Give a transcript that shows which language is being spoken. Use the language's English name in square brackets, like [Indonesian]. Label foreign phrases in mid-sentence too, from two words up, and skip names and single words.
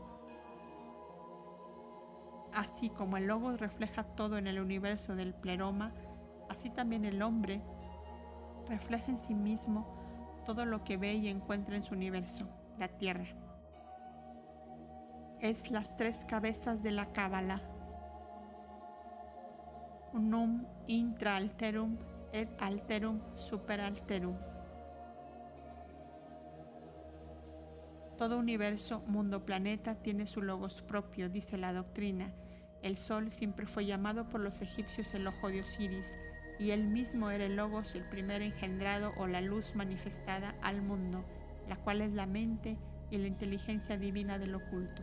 [Spanish] Así como el logos refleja todo en el universo del pleroma, así también el hombre refleja en sí mismo todo lo que ve y encuentra en su universo, la Tierra. Es las 3 cabezas de la Cábala: [Latin] unum intra alterum et alterum super alterum. [Spanish] Todo universo, mundo, planeta tiene su logos propio, dice la doctrina. El sol siempre fue llamado por los egipcios el ojo de Osiris, y él mismo era el logos, el primer engendrado o la luz manifestada al mundo, la cual es la mente y la inteligencia divina del oculto.